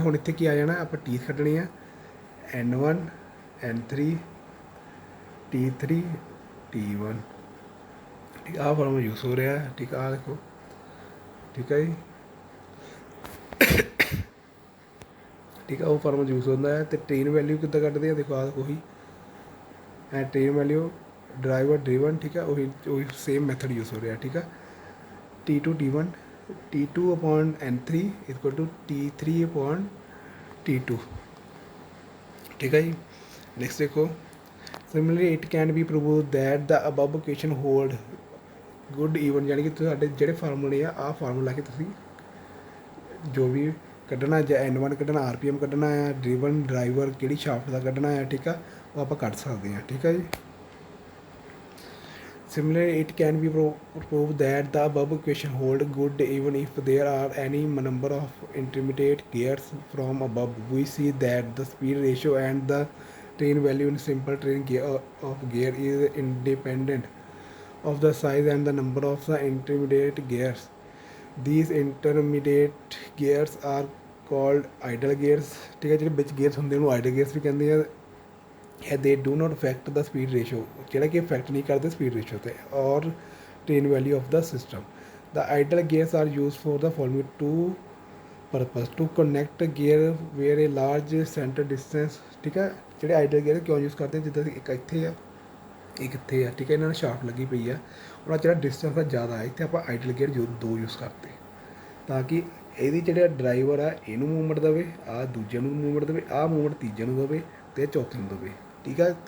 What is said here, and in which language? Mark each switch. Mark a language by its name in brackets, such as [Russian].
[Punjabi] ਹੁਣ ਇੱਥੇ ਕੀ ਆ ਜਾਣਾ, ਆਪਾਂ ਟੀਥ ਕੱਢਣੀ ਆ N1 N3 T3 T1, ਠੀਕ ਆਹ ਫਾਰਮੂਲਾ ਯੂਜ਼ ਹੋ ਰਿਹਾ, ਠੀਕ ਆ ਦੇਖੋ, ਠੀਕ ਹੈ ਜੀ, ਠੀਕ ਹੈ। ਉਹ ਫਾਰਮੂਲਾ ਯੂਜ਼ ਹੁੰਦਾ ਹੈ। ਅਤੇ ਟ੍ਰੇਨ ਵੈਲਿਊ ਕਿੱਦਾਂ ਕੱਢਦੇ ਆ, ਦੇਖੋ ਆਹ ਉਹੀ ਟ੍ਰੇਨ ਵੈਲਿਊ ਡਰਾਈਵਰ ਡਰੀਵਨ, ਠੀਕ ਹੈ। ਉਹੀ ਸੇਮ ਮੈਥਡ ਯੂਜ਼ ਹੋ ਰਿਹਾ, ਠੀਕ ਹੈ। [English] T2 T1 T2 upon N3 equal to T3 upon T2, [Hindi] ठीक है जी। [Punjabi] नेक्स्ट देखो, [English] similarly it can be prove that the above equation hold good even, [Hindi] यानी कि [Punjabi] ਤੁਹਾਡੇ ਜਿਹੜੇ ਫਾਰਮੂਲੇ ਆ ਆਹ ਫਾਰਮੂਲਾ ਕੇ ਤੁਸੀਂ ਜੋ ਵੀ ਕੱਢਣਾ, ਜਾਂ N1 ਕੱਢਣਾ, RPM ਕੱਢਣਾ ਆ, ਡਰੀਵਨ ਡਰਾਈਵਰ ਕਿਹੜੀ ਸ਼ਾਫਟ ਦਾ ਕੱਢਣਾ ਆ, ਠੀਕ ਆ, ਉਹ ਆਪਾਂ ਕੱਢ ਸਕਦੇ ਹਾਂ, ਠੀਕ ਹੈ ਜੀ। [English] Similarly, it can be proved that the above equation hold good even if there are any number of intermediate gears from above. We see that the speed ratio and the train value in simple train gear is independent of the size and the number of the intermediate gears. These intermediate gears are called idle gears, [Hindi] ठीक है। [Punjabi] ਜਿਹੜੇ ਵਿੱਚ gears ਹੁੰਦੇ ਉਹਨੂੰ idle gears ਵੀ ਕਹਿੰਦੇ ਆ। [English] they do not affect the speed ratio, [Punjabi] ਜਿਹੜਾ ਕਿ ਇਫੈਕਟ ਨਹੀਂ ਕਰਦੇ speed ratio ਤੇ, [English] or train value of the system. The idle gears are used for the following two purpose: to connect gear where a large center distance, [Punjabi] ਠੀਕ ਹੈ। ਜਿਹੜੇ idle gear ਕਿਉਂ use ਕਰਦੇ, ਜਿੱਦਾਂ ਇੱਕ ਇੱਥੇ ਆ ਇੱਕ ਇੱਥੇ ਆ, ਠੀਕ ਹੈ, ਇਹਨਾਂ ਨੂੰ ਸ਼ਾਫਟ ਲੱਗੀ ਪਈ ਆ, ਉਹਨਾਂ ਜਿਹੜਾ ਡਿਸਟੈਂਸ ਆ ਜ਼ਿਆਦਾ ਹੈ, ਇੱਥੇ ਆਪਾਂ idle gear ਦੋ ਯੂਜ਼ ਕਰਤੇ ਤਾਂ ਕਿ ਇਹਦੀ ਜਿਹੜਾ ਡਰਾਈਵਰ ਆ ਇਹਨੂੰ ਮੂਵਮੈਂਟ ਦੇਵੇ, ਆਹ ਦੂਜੇ ਨੂੰ ਮੂਵਮੈਂਟ ਦੇਵੇ, ਆਹ ਮੂਵਮੈਂਟ ਤੀਜੇ ਨੂੰ ਦੇਵੇ ਅਤੇ ਚੌਥੇ ਨੂੰ ਦੇਵੇ, ਠੀਕ ਹੈ।